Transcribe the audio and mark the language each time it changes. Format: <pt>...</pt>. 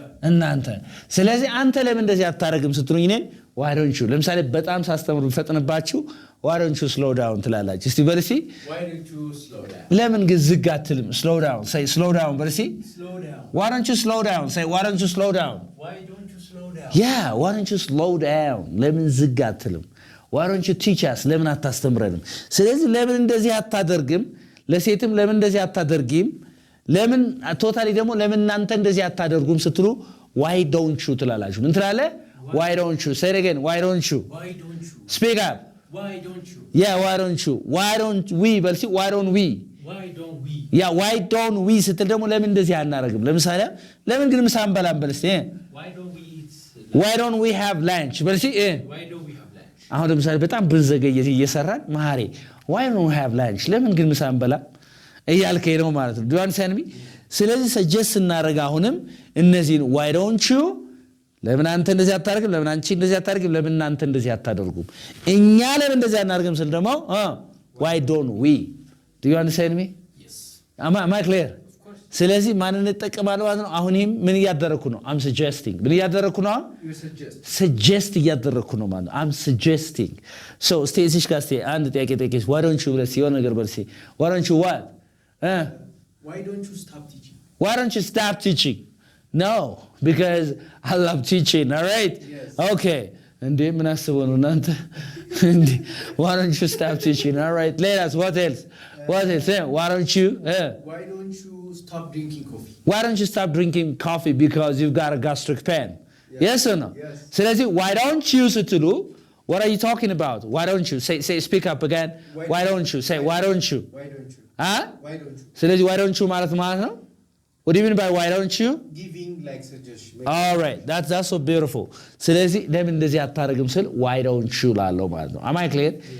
<am>እናንተ። ስለዚህ አንተ ለምን እንደዚህ አታደርግም ስትሉኝ እኔን</am> <en>why don't you</en> <am>ለምሳሌ በጣም ሳስተምሩ ፈጥንባችሁ</am> <en>why don't you slow down</en> <am>ትላላችሁ። እስቲ በል እስቲ</am> <en>Why don't you slow down?</en> <am>ለምን ግን ዝግ አትልም?</am> <en>slow down say slow down</en> <am>በል እስቲ</am> <en>Slow down. why don't you slow down say why don't you slow down Why don't you slow down? yeah why don't you slow down</en> <am>ለምን ዝግ አትልም?</am> <en>why don't you teach us</en> <am>ለምን አታስተምረንም? ስለዚህ ለምን እንደዚህ አታደርግም? ለሴትም ለምን እንደዚህ አታደርጊም? ለምን ቶታሊ ደግሞ ለምን እናንተ እንደዚህ አታደርጉም ስትሉ</am> <en>why don't you</en> <am>ትላላችሁ። ምን ትላለህ?</am> <en>why don't you say it again why don't you Why don't you? speak up Why don't you? yeah why don't you why don't we</en> <am>በል እስቲ</am> <en>why don't we Why don't we? yeah why don't we</en> <am>ስትል ደግሞ ለምን እንደዚህ አናደርግም? ለምሳሌ ለምን ግን ምሳ አንበላም? በል እስቲ</am> <en>Why don't we eat? why don't we have lunch</en> <am>በል እስቲ</am> <en>Why don't we have lunch?</en> <am>አሁን ለምሳሌ በጣም ብንዘገይ እየሰራን መሐሬ</am> <en>why don't we have lunch</en> <am>ለምን ግን ምሳ አንበላም እያልከኝ ነው ማለት ነው።</am> <en>do you understand me?</en> <am>ስለዚህ ሰጀስት እናደርግ አሁንም እነዚህን</am> <en>why don't you</en> <am>ለምን አንተ እንደዚህ አታደርግም? ለምን አንቺ እንደዚህ አታደርግም? ለምን እናንተ እንደዚህ አታደርጉም? እኛ ለምን እንደዚህ አናደርግም ስል ደግሞ</am> <en>why don't we do you understand me? Yes. am I clear? Of course.</en> <am>ስለዚህ ማንን እንጠቀማለን ማለት ነው። አሁን ይሄም ምን እያደረኩ ነው?</am> <en>I'm suggesting</en> <am>ምን እያደረኩ ነው?</am> <en>You suggest.</en> <am>suggest እያደረኩ ነው ማለት ነው።</am> <en>I'm suggesting so stay</en> <am>እዚህ ጋር</am> <en>stay</en> <am>አንድ ጥያቄ ጠይቄሽ</am> <en>why don't you</en> <am>ብለሽ የሆነ ነገር በልሲ</am> <en>why don't you what Why don't you stop teaching? why don't you stop teaching? No, because I love teaching, all right? Yes.</en> <am>Okay. እንዴ ምን አስበው ነው እናንተ? እንዴ</am> <en>why don't you stop teaching? All right. Let us what else? What else? Why don't you Why don't you stop drinking coffee? why don't you stop drinking coffee because you've got a gastric pain? Yes or no? Yes.</en> <am>ስለዚህ</am> <en>why don't you</en> <am>ስትሉ</am> <en>what are you talking about? Why don't you say speak up again? Why don't you say why don't you? Why don't you? Why don't you?</en> <am>ስለዚህ</am> <en>why don't you</en> <am>ማለት ነው?</am> <en>What do you mean by why don't you? Giving like suggestion. All right, that's so beautiful.</en> <am>ስለዚህ ለምን እንደዚህ አታደርግም ስል</am> <en>why don't you</en> <am>ላለው ማለት ነው።</am> <en>Am I clear?</en>